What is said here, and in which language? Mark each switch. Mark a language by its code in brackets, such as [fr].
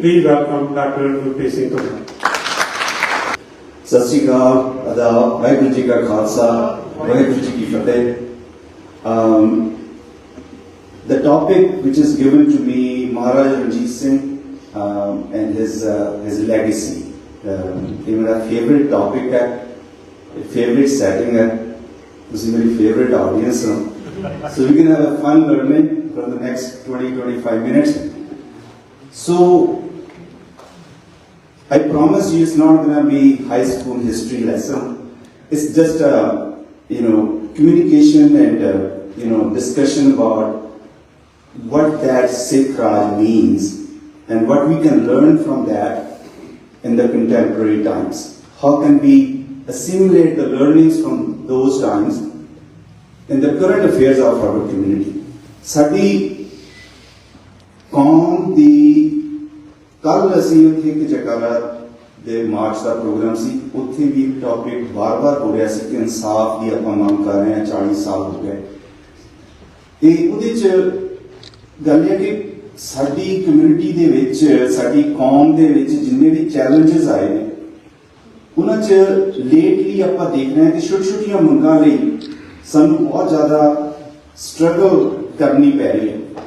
[en] Please welcome Dr. Gurpreet Singh Tugga. [pa] Sat Sri Akal, Adab, Vaheguru Ji Ka Khalsa, Vaheguru Ji Ki Fateh. [en] The topic which is given to me, Maharaja Ranjit Singh and his legacy. [hi] ये मेरा favorite topic है, favorite setting है, उसी मेरी favorite audience है. [en] So we can have a fun learning for the next 20-25 minutes. So I promise you it's not going to be high school history lesson. It's just a communication and discussion about what that Sikh Raj means and what we can learn from that in the contemporary times. How can we assimilate the learnings from those times in the current affairs of our community. [pa] ਸਾਡੀ ਕੌਮ ਦੀ ਕੱਲ ਅਸੀਂ ਉੱਥੇ ਇੱਕ ਜਗ੍ਹਾ ਦੇ March ਦਾ programme ਸੀ, ਉੱਥੇ ਵੀ ਇੱਕ ਟੌਪਿਕ ਵਾਰ-ਵਾਰ ਹੋ ਰਿਹਾ ਸੀ ਕਿ ਇਨਸਾਫ ਦੀ ਆਪਾਂ ਮੰਗ ਕਰ ਰਹੇ ਹਾਂ, 40 ਸਾਲ ਹੋ ਗਏ। ਤੇ ਉਹਦੇ 'ਚ ਗੱਲ ਹੈ ਕਿ ਸਾਡੀ ਕਮਿਊਨਿਟੀ ਦੇ ਵਿੱਚ, ਸਾਡੀ ਕੌਮ ਦੇ ਵਿੱਚ ਜਿੰਨੇ ਵੀ ਚੈਲੰਜਸ ਆਏ ਨੇ, ਉਹਨਾਂ 'ਚ ਲੇਟਲੀ ਆਪਾਂ ਦੇਖ ਰਹੇ ਹਾਂ ਕਿ ਛੋਟੀਆਂ ਮੰਗਾਂ ਲਈ ਸਾਨੂੰ ਬਹੁਤ ਜ਼ਿਆਦਾ ਸਟਰਗਲ ਕਰਨੀ ਪੈ ਰਹੀ ਹੈ।